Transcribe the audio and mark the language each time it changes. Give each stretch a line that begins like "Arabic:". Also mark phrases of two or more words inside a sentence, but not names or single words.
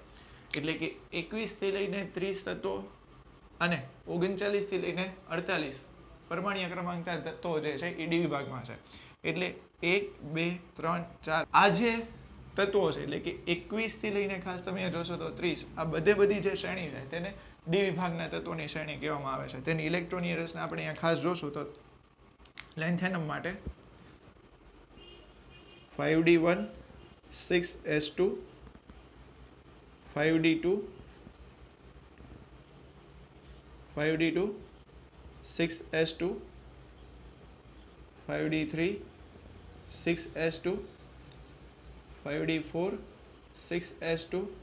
Gujarati: એટલે કે 21 થી લઈને 30 તત્વો અને 39 થી લઈને 48 પરમાણ્વીય ક્રમાંકના તત્વો જે છે એ ડી વિભાગમાં છે. એટલે 1 2 3 4 આ જે તત્વો છે એટલે કે 21 થી લઈને ખાસ તમે અહીંયા જોશો તો 30 આ બધી જે શ્રેણી છે તેને ડી વિભાગના તત્વોની શ્રેણી કહેવામાં આવે છે. તેની ઇલેક્ટ્રોનીય રચના આપણે અહીંયા ખાસ જોશું તો લેન્થેનમ માટે 5d1 6s2 5d2 5d2 6s2 5d3 6s2 5d4 6s2